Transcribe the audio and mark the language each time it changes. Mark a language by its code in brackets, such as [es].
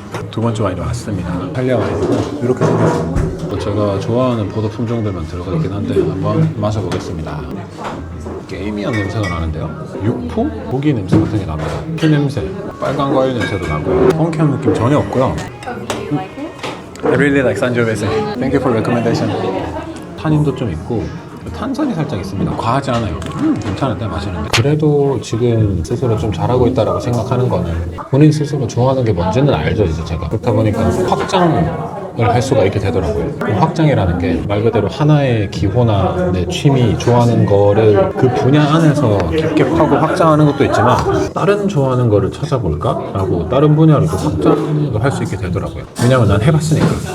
[ko] 두 번째 와인이 왔습니다. 이탈리아 와인이고 이렇게 생겼습니다. 제가 좋아하는 포도 품종들만 들어가 있긴 한데 한번 마셔보겠습니다. 게이미한 냄새가 나는데요. 육포? 고기 냄새 같은 게 납니다. 피 냄새, 빨간 과일 냄새도 나고요. 펑키한 느낌 전혀 없고요. [en] I really like Sangiovese. Thank you for recommendation. [ko] 탄닌도 좀 있고 탄산이 살짝 있습니다. 과하지 않아요. 괜찮은데 마시는데. 그래도 지금 스스로 좀 잘하고 있다라고 생각하는 거는 본인 스스로 좋아하는 게 뭔지는 알죠 이제 제가. 그렇다 보니까 확장을 할 수가 있게 되더라고요. 확장이라는 게 말 그대로 하나의 기호나 내 취미, 좋아하는 거를 그 분야 안에서 깊게 파고 확장하는 것도 있지만 다른 좋아하는 거를 찾아볼까? 라고 다른 분야로 또 확장을 할 수 있게 되더라고요. 왜냐면 난 해봤으니까.